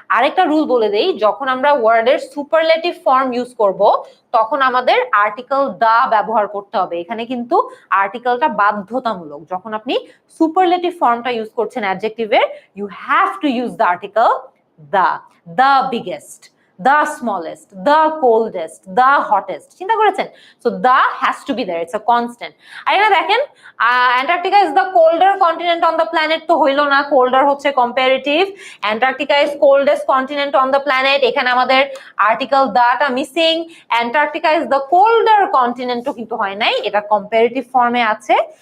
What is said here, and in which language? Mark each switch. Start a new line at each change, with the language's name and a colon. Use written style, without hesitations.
Bangla: আরেকটা রুল বলে দেই, যখন আমরা ওয়ার্ডের সুপারলেটিভ ফর্ম ইউজ করব তখন আমাদের আর্টিকেল দা ব্যবহার করতে হবে। এখানে কিন্তু আর্টিকেলটা বাধ্যতামূলক। যখন আপনি সুপারলেটিভ ফর্মটা ইউজ করছেন অ্যাডজেক্টিভের,
English: You have to use the article the biggest, the smallest, the coldest, the hottest।
Bangla: চিন্তা করেছেন? So
English: the has to be there, it's a constant।
Bangla: আর এটা দেখেন,
English: Antarctica is the colder continent on the planet
Bangla: তো হইলো না, colder হচ্ছে comparative.
English: Antarctica is coldest continent on the planet,
Bangla: এখানে আমাদের article দাটা missing.
English: Antarctica is the colder
Bangla: কন্টিনেন্টও কিন্তু হয় নাই, এটা কম্পারেটিভ ফর্মে আছে।